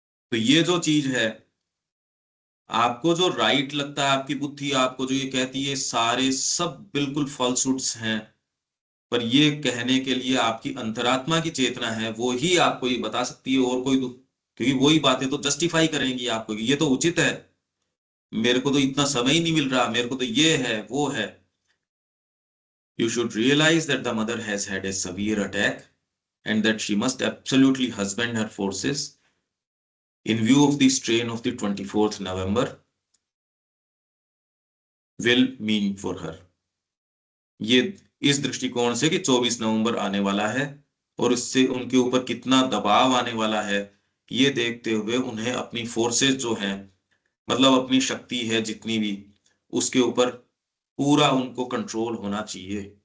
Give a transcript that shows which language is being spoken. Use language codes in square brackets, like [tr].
[hi] तो ये जो चीज है, आपको जो राइट लगता है, आपकी बुद्धि आपको जो ये कहती है, सारे सब बिल्कुल फॉल्सूट्स हैं। पर ये कहने के लिए आपकी अंतरात्मा की चेतना है, वो ही आपको ये बता सकती है, और कोई तो, क्योंकि वही बातें तो जस्टिफाई करेंगी आपको कि ये तो उचित है, मेरे को तो इतना समय ही नहीं मिल रहा, मेरे को तो ये है वो है। [en] You should realize that the mother has had a severe attack, and that she must absolutely husband her forces in view of the strain of the 24th November will mean for her। [hi] ये इस दृष्टिकोण से कि 24 नवंबर आने वाला है, और इससे उनके ऊपर कितना दबाव आने वाला है, ये देखते हुए उन्हें अपनी फोर्सेस जो हैं, मतलब अपनी शक्ति है जितनी भी, उसके ऊपर पूरा उनको कंट्रोल होना चाहिए।